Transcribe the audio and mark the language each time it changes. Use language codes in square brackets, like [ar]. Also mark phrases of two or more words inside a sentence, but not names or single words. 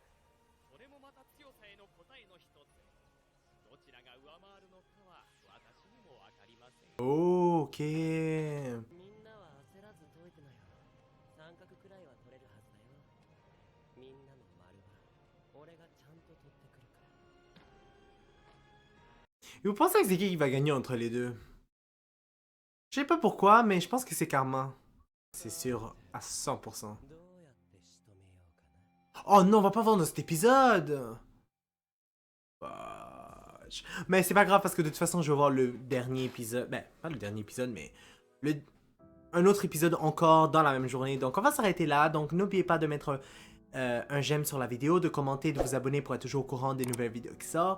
[ja] それもまた強さへの答えの一つ。どちらが上回るのかは私にもわかりません。 Ok. みんなは焦らず解いてなよ。三角くらいは取れるはずだよ。みんなの丸は俺がちゃんと取ってくるから。 [fr] Et vous pensez que c'est qui va gagner entre les deux? Je sais pas pourquoi, mais je pense que c'est Karma. C'est sûr, à 100%. [ja] どうやって仕留めようかな。 [fr] Oh non, on va pas vendre cet épisode! Fudge. Mais c'est pas grave parce que de toute façon, je vais voir le dernier épisode. Ben, pas le dernier épisode, mais un autre épisode encore dans la même journée. Donc, on va s'arrêter là. Donc, n'oubliez pas de mettre un j'aime sur la vidéo, de commenter, de vous abonner pour être toujours au courant des nouvelles vidéos qui sortent.